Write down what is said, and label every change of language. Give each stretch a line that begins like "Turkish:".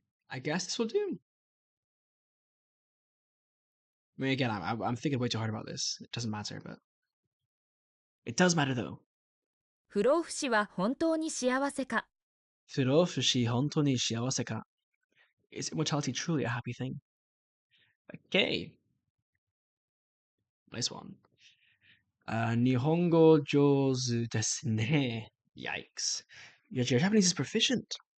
English: I guess this will do. I mean, again, I'm thinking way too hard about this. It doesn't matter, but it does matter though.
Japanese: 不老不死は本当に幸せか Furofushi hontoni shiawase ka.
English: Is immortality truly a happy thing? Okay. Nice one.
Japanese: Nihongo jozu desu ne.
English: Yikes. Your Japanese is proficient.